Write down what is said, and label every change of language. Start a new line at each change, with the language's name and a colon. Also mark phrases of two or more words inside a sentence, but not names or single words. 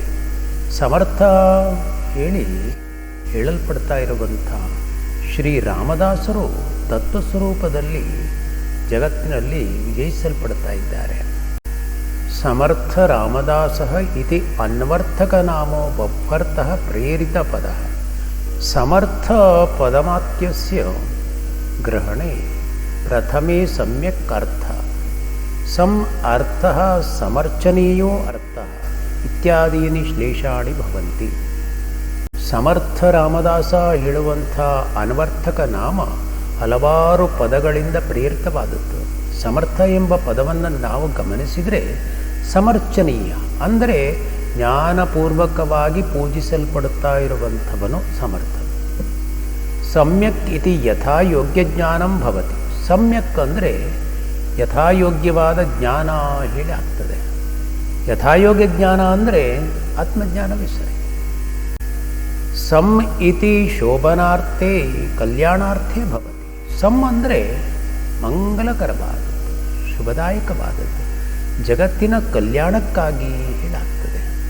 Kannada: ಸಮರ್ಥ ಹೇಳಲ್ಪಡ್ತಾ ಇರುವಂಥ ಶ್ರೀರಾಮದಾಸರು ತತ್ವಸ್ವರೂಪದಲ್ಲಿ ಜಗತ್ತಿನಲ್ಲಿ ವಿಜಯಿಸಲ್ಪಡ್ತಾ ಇದ್ದಾರೆ.
Sanskrit: ಸಮರ್ಥ ರಾಮದಾಸಃ ಇತಿ ಅನ್ವರ್ಥಕ ನಾಮೋ ಬಭ್ಯರ್ಥಃ ಪ್ರೇರಿತ ಪದಃ. ಸಮರ್ಥ ಪದಮಾತ್ಯಸ್ಯ ಗ್ರಹಣೆ ಪ್ರಥಮೇ ಸಮ್ಯಕ್ ಅರ್ಥ ಸಂ ಅರ್ಥಃ ಸಮರ್ಚನೀಯೋ ಅರ್ಥಃ ಇತ್ಯಾದೀನಿ ಶ್ಲೇಷಾಣಿ ಭವಂತಿ.
Kannada: ಸಮರ್ಥ ರಾಮದಾಸ ಹೇಳುವಂಥ ಅನ್ವರ್ಥಕ ನಾಮ ಹಲವಾರು ಪದಗಳಿಂದ ಪ್ರೇರಿತವಾದದ್ದು. ಸಮರ್ಥ ಎಂಬ ಪದವನ್ನು ನಾವು ಗಮನಿಸಿದರೆ ಸಮರ್ಚನೀಯ ಅಂದರೆ ಜ್ಞಾನಪೂರ್ವಕವಾಗಿ ಪೂಜಿಸಲ್ಪಡುತ್ತಾ ಇರುವಂಥವನು ಸಮರ್ಥ.
Sanskrit: ಸಮ್ಯಕ್ ಇತಿ ಯಥಾಯೋಗ್ಯ ಜ್ಞಾನಂ ಭವತಿ.
Kannada: ಸಮ್ಯಕ್ ಅಂದರೆ ಯಥಾಯೋಗ್ಯವಾದ ಜ್ಞಾನ ಹೇಳಿ ಆಗ್ತದೆ. ಯಥಾಯೋಗ್ಯ ಜ್ಞಾನ ಅಂದರೆ ಆತ್ಮಜ್ಞಾನವೇ ಸರಿ.
Sanskrit: ಸಮ್ ಇತಿ ಶೋಭನಾರ್ಥೇ ಕಲ್ಯಾಣಾರ್ಥೇ ಭವತಿ.
Kannada: ಸಮ್ ಅಂದರೆ ಮಂಗಲಕರವಾದದ್ದು, ಶುಭದಾಯಕವಾದದ್ದು, ಜಗತ್ತಿನ ಕಲ್ಯಾಣಕ್ಕಾಗಿ ಹೇಳಾಗ್ತದೆ.